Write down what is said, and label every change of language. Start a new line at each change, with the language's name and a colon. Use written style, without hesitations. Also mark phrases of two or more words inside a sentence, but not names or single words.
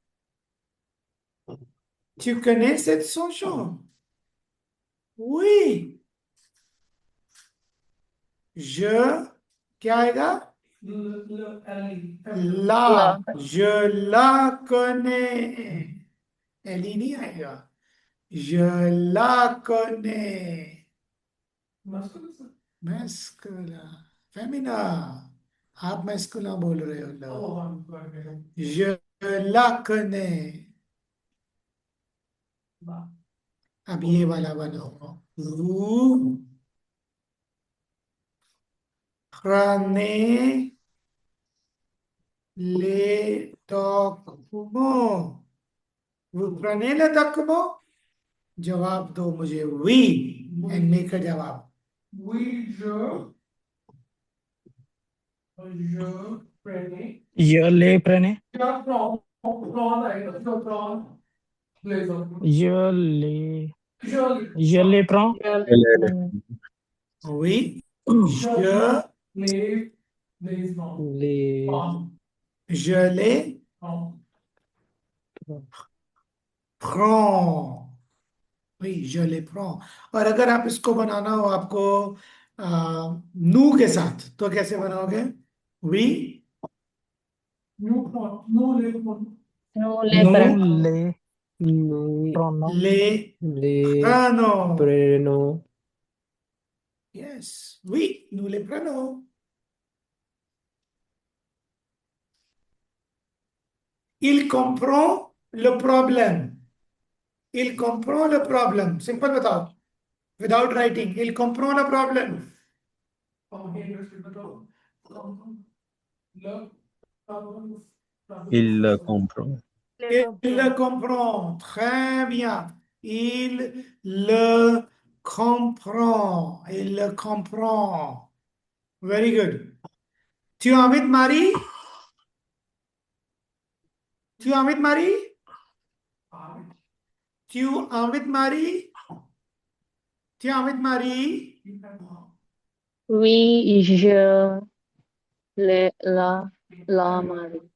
French: Tu connais cette chanson? Oui. Je,
Hindi: क्या आएगा?
French: La. Je la connais.
Hindi: एली नहीं आएगा.
French: Je la connais. Masculin. Femina.
Hindi: आप masculin बोल रहे हो लोग.
French: Je la connais.
Hindi: अब ये वाला बनाओ.
French: Vous prenez les documents. Vous prenez les documents?
Hindi: जवाब दो मुझे.
English: We and make a जवाब.
French: Oui, je prenais. Je les prenais. क्या prend
Hindi: आएगा जो
French: prend les autres. Je les. Je Je les prends. Oui. Je les non. Les Prend. je les Prend. prends. Oui, je les prends.
Hindi: और अगर आप इसको बनाना हो आपको नू के साथ तो कैसे बनाओगे? वी
French: Nous prend. Nous les prend. Nous les Nous prenons. Les nous prenons. les les prenons. prenons. Yes, oui, nous les prenons. Il comprend le problème. Il comprend le problème.
Hindi: Simple बताओ.
English: Without writing.
French: Il comprend le problème. Il le comprend. Il le comprend. Très bien. Il le comprend. Il le comprend.
English: Very good.
French: Tu invites Marie? Tu invites Marie? Tu invites Marie? Tu invites Marie? Oui, je la marie.